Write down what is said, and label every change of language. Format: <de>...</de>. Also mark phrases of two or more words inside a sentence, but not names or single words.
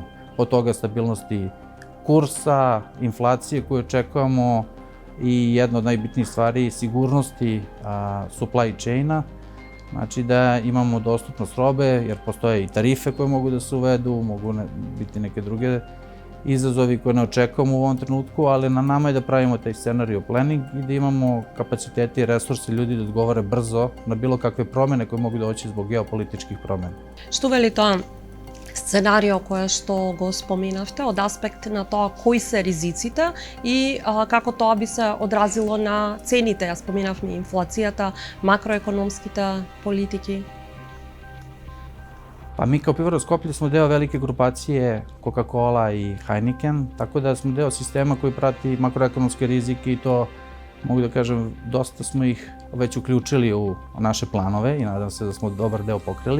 <sr>Od toga stabilnosti kursa, inflacije koju očekujemo i jedna od najbitnijih stvari sigurnosti</sr> <en>supply chaina,</en> <sr>znači da imamo dostupnost robe jer postoje i tarife koje mogu da se uvedu, mogu biti neke druge izazovi koje ne očekujemo u ovom trenutku, ali na nama je da pravimo taj</sr> <en>scenario planning</en> <sr>i da imamo kapacitete i resurse ljudi da odgovore brzo na bilo kakve promene koje mogu doći zbog geopolitičkih promena.</sr> <mk>Што вели тоа сценарио кое што го споменавте од аспект на тоа кои се ризиците и како тоа би се одразило на цените? Ја споменавме инфлацијата, макроекономските политики.</mk> <sr>Pa mi kao Pivara Skoplje smo deo velike grupacije Coca-Cola i Heineken, tako da smo deo sistema koji prati makroekonomske rizike i to, mogu da kažem, dosta smo ih već uključili u naše planove i nadam se da smo dobar deo pokrili.</sr>